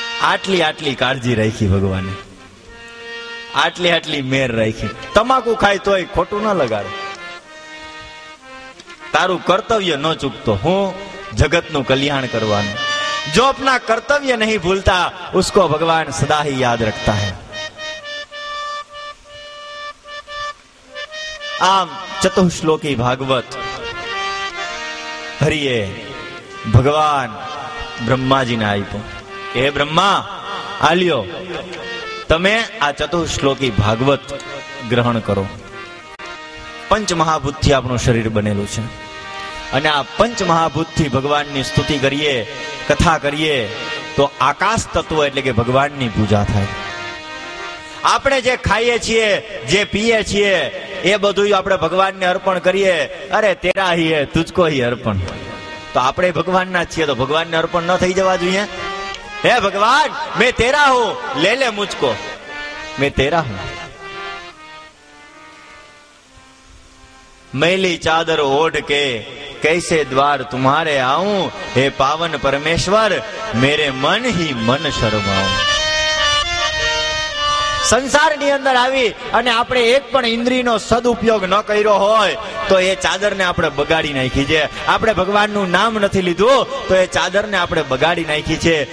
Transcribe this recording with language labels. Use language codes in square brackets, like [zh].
[gu] આટલી આટલી કાળજી રાખી ભગવાને, આટલી આટલી મેર રાખી. તમાકુ ખાય તોય ખોટું ન લગાડે. તારું કર્તવ્ય ન ચૂકતો, હું જગતનું કલ્યાણ કરવાનું. [hi] જો अपना कर्तव्य नहीं भूलता उसको भगवान सदा ही याद रखता है. [gu] આમ ચતુશ્લોકી ભાગવત હરિએ ભગવાન બ્રહ્માજીને આપ્યો. હે બ્રહ્મા, આલ્યો તમે આ ચતુશ્લોકી ભાગવત ગ્રહણ કરો. પંચમહાભૂતથી આપણું શરીર બનેલું છે, અને આ પંચમહાભૂતથી ભગવાનની સ્તુતિ કરીએ, કથા કરીએ તો આકાશ તત્વ એટલે કે ભગવાનની પૂજા થાય. આપણે જે ખાઈએ છીએ, જે પીએ છીએ એ બધું આપણે ભગવાનને અર્પણ કરીએ. [hi] અરે તેરા હી હે તુજકો હી અર્પણ. [gu] તો આપણે ભગવાનના છીએ તો ભગવાનને અર્પણ ન થઈ જવા જોઈએ? [hi] હે ભગવાન, મેં તેરા હું, લે લે મુझको, મેં તેરા હું. मैली चादर ओढ़ के कैसे द्वार तुम्हारे आऊं, हे पावन परमेश्वर मेरे मन ही मन शर्माऊं. [gu] સંસારની અંદર આવી અને આપણે એક પણ ઇન્દ્રિયનો સદુપયોગ ન કર્યો હોય તો એ ચાદરને આપણે બગાડી નાખી છે. આપણે ભગવાનનું નામ નથી લીધું તો એ ચાદરને આપણે બગાડી નાખી છે.